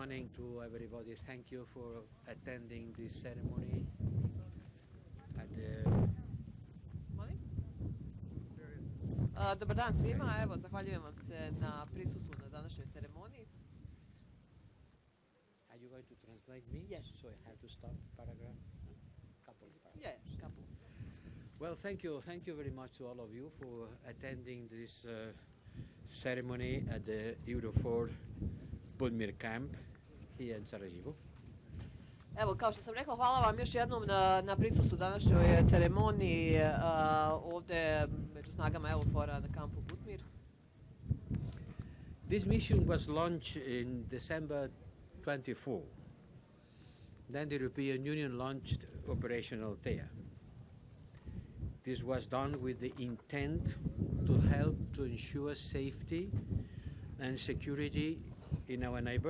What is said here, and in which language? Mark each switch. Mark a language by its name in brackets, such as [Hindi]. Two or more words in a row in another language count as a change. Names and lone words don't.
[English] to everybody. Thank you for attending this ceremony. [Bosnian] Dobar dan svima, evo zahvaljujem vam se na prisustvu na današnjoj ceremoniji. [English] Are you going to translate me? Yes. So I have to stop paragraph? Couple of paragraphs. Yeah, couple. Well, thank you very much to all of you for attending this ceremony at the EUROFOR Budimir camp here in Sarajevo. [Bosnian] Evo, kao što sam rekla, hvala vam još jednom na prisustvu današnjoj ceremoniji ovdje među snagama EUFOR-a na kampu Budimir. [English] This mission was launched in December 24. Then the European Union launched Operation Althea. This was done with the intent to help to ensure safety and security in our neighbor.